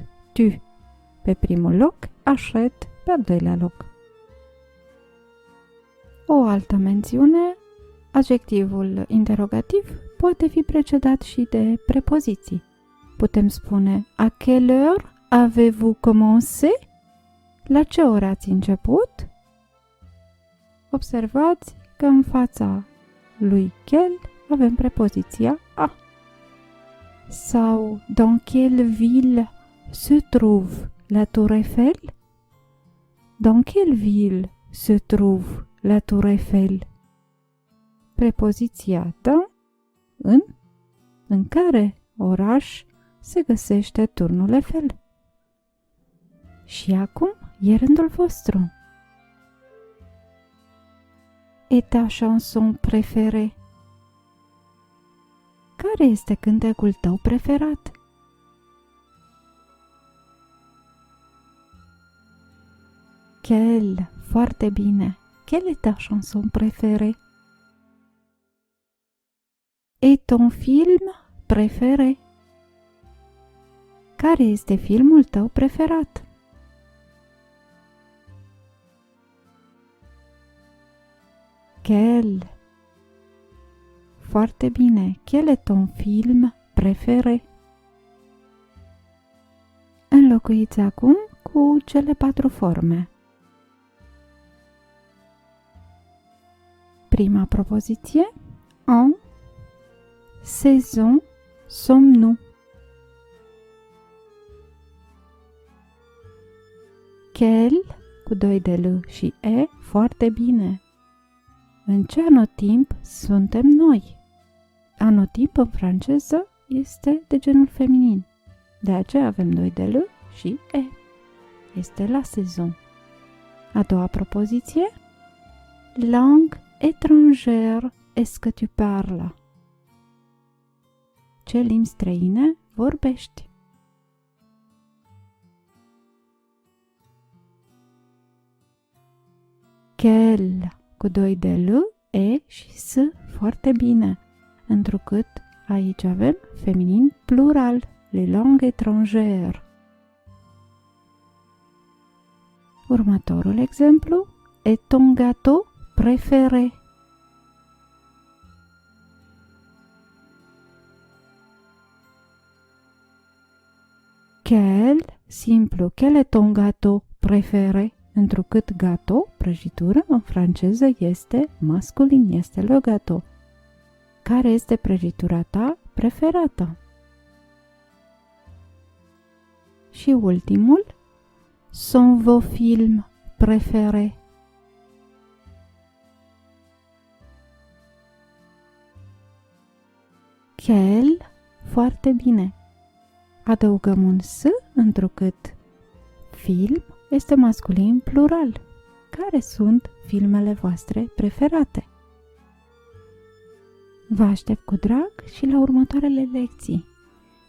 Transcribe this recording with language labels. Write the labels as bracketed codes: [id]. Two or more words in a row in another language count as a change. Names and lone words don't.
[ro] Tu pe primul loc, achètes pe al doilea loc. O altă mențiune, adjectivul interogativ poate fi precedat și de prepoziții. Putem spune [fr] à quelle heure avez-vous commencé? [ro] La ce oră ați început? Observați că în fața lui quel avem prepoziția a. [fr] Sau dans quelle ville se trouve la Tour Eiffel? Dans quelle ville se trouve la Tour Eiffel? [ro] Prepoziția dans, în care oraș se găsește turnul Eiffel. Și acum e rândul vostru. [fr] Et ta chanson préférée? [ro] Care este cântecul tău preferat? Quel, foarte bine. [fr] Quelle est ta chanson préférée? Et ton film préféré? [ro] Care este filmul tău preferat? Quel. Foarte bine. [fr] Quel est ton film préféré? [ro] Înlocuiți acum cu cu cele 4 forme. Prima propoziție. [fr] En saison sommes-nous. [ro] Quel, cu 2 de L și E, foarte bine. În ce anotimp suntem noi? Anotimp în franceză este de genul feminin. De aceea avem 2 de L și E. Este [fr] la saison. [ro] A doua propoziție. [fr] Langue étrangère est-ce que tu parles? [ro] Ce limbi străine vorbești? Quel, cu 2 de L, E și S, foarte bine, întrucât aici avem feminin plural, [fr] les langues étrangères. [ro] Următorul exemplu, [fr] est ton gâteau préféré? Quel, simplu, quel est ton gâteau préféré? [ro] Întrucât gâteau, prăjitură, în franceză este masculin, este [fr] le gâteau. [ro] Care este prăjitura ta preferată? Și ultimul, [fr] sont vos films préférés? [ro] Quel, foarte bine. Adăugăm un S, întrucât film este masculin plural. Care sunt filmele voastre preferate? Vă aștept cu drag și la următoarele lecții.